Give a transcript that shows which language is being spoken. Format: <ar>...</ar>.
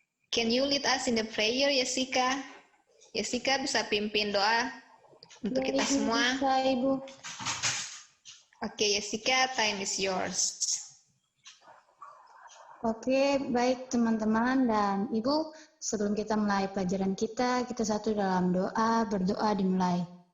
<en>Can you lead us in the prayer, Jessica?</en> <id>Jessica bisa pimpin doa untuk kita semua. Bisa, Ibu.</id> <en>Oke, Jessica, time is yours.</en> <id>Oke, baik teman-teman dan Ibu, sebelum kita mulai pelajaran kita satu dalam berdoa dimulai.</id>